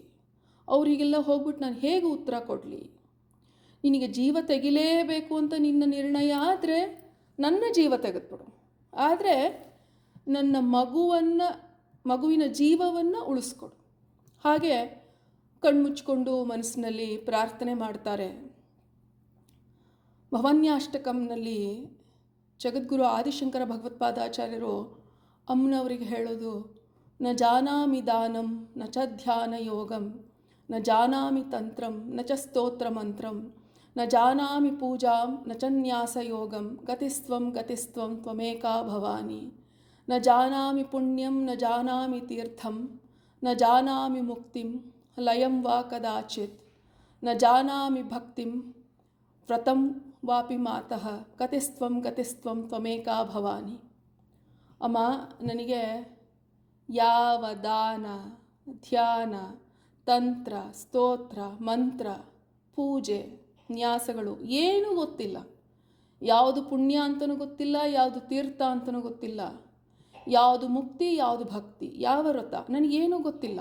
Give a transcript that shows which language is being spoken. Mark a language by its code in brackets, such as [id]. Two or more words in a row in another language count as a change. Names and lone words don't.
[kn] ಅವರಿಗೆಲ್ಲ ಹೋಗ್ಬಿಟ್ಟು ನಾನು ಹೇಗೆ ಉತ್ತರ ಕೊಡಲಿ? ನಿನಗೆ ಜೀವ ತೆಗಿಲೇಬೇಕು ಅಂತ ನಿನ್ನ ನಿರ್ಣಯ ಆದರೆ ನನ್ನ ಜೀವ ತೆಗೆದುಬಿಡು, ಆದರೆ ನನ್ನ ಮಗುವಿನ ಜೀವವನ್ನು ಉಳಿಸ್ಕೊಡು. ಹಾಗೆ ಕಣ್ಮುಚ್ಕೊಂಡು ಮನಸ್ಸಿನಲ್ಲಿ ಪ್ರಾರ್ಥನೆ ಮಾಡ್ತಾರೆ. ಭವನ್ಯಾಷ್ಟಕಂನಲ್ಲಿ ಜಗದ್ಗುರು ಆದಿಶಂಕರ ಭಗವತ್ಪಾದಾಚಾರ್ಯರು ಅಮ್ಮನವರಿಗೆ ಹೇಳೋದು, [sa] ನ ಜಾನಾಮಿ ದಾನಂ ನ ಚ ಧ್ಯಾನ ಯೋಗಂ ನ ಜಾನಾಮಿ ತಂತ್ರಂ ನ ಚ ಸ್ತೋತ್ರ ಮಂತ್ರಂ ನ ಜಾನಾಮಿ ಪೂಜಾಂ ನ ಚ ನ್ಯಾಸ ಯೋಗಂ ಗತಿಸ್ತ್ವಂ ಗತಿಸ್ತ್ವಂ ತ್ವಮೇಕಾ ಭವಾನಿ ನ ಜಾನಾಮಿ ಪುಣ್ಯಂ ನ ಜಾನಾಮಿ ತೀರ್ಥಂ ನ ಜಾನಾಮಿ ಮುಕ್ತಿಂ ಲಯಂ ವಾ ಕದಾಚಿತ್ ನ ಜಾನಾಮಿ ಭಕ್ತಿಂ ವ್ರತಂ ವಾಪಿ ಮಾತಃ ಗತಿಸ್ತ್ವಂ ಗತಿಸ್ತ್ವಂ ತ್ವಮೇಕಾ ಭವಾನಿ. [kn] ಅಮ್ಮ, ನನಗೆ ಯಾವ ದಾನ ಧ್ಯಾನ ತಂತ್ರ ಸ್ತೋತ್ರ ಮಂತ್ರ ಪೂಜೆ ನ್ಯಾಸಗಳು ಏನೂ ಗೊತ್ತಿಲ್ಲ. ಯಾವುದು ಪುಣ್ಯ ಅಂತಲೂ ಗೊತ್ತಿಲ್ಲ, ಯಾವುದು ತೀರ್ಥ ಅಂತಲೂ ಗೊತ್ತಿಲ್ಲ, ಯಾವುದು ಮುಕ್ತಿ ಯಾವುದು ಭಕ್ತಿ ಯಾವ ವ್ರತ ನನಗೇನೂ ಗೊತ್ತಿಲ್ಲ.